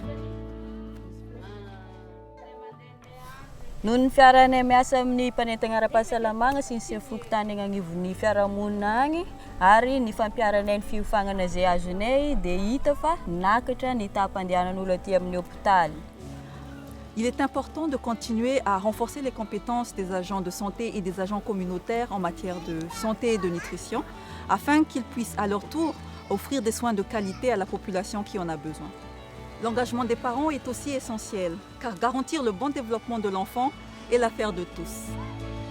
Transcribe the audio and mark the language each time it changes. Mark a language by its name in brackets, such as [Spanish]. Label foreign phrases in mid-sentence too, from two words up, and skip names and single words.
[Malagasy] Noho ny fiarahanay miasa amin'ny mpanentana ara-pahasalamagna sy ny fokontany agny agnivon'ny fiarahamonina agny ary ny fampiaranay ny fiofagnana izay azonay dia hita fa nakatra ny taham-pandehanan'olo aty amin'ny hôpitaly. [French] Il est important de continuer à renforcer les compétences des agents de santé et des agents communautaires en matière de santé et de nutrition afin qu'ils puissent à leur tour offrir des soins de qualité à la population qui en a besoin. L'engagement des parents est aussi essentiel, car garantir le bon développement de l'enfant est l'affaire de tous.